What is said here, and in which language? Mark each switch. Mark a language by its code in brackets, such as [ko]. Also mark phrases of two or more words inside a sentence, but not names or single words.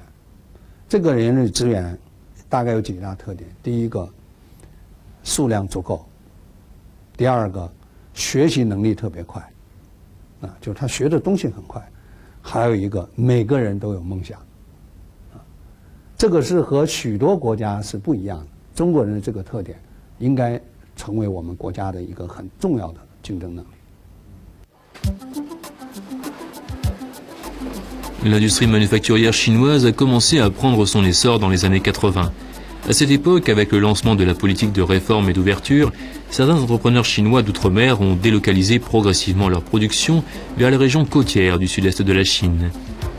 [zh] 这个人力资源大概有几大特点：第一个，数量足够；第二个，学习能力特别快，就是他学的东西很快；还有一个，每个人都有梦想。这个是和许多国家是不一样的。中国人的这个特点应该成为我们国家的一个很重要的竞争能力。 [fr] L'industrie manufacturière chinoise a commencé à prendre son essor dans les années 80. À cette époque, avec le lancement de la politique de réforme et d'ouverture, certains entrepreneurs chinois d'outre-mer ont délocalisé progressivement leur production vers les régions côtières du sud-est de la Chine.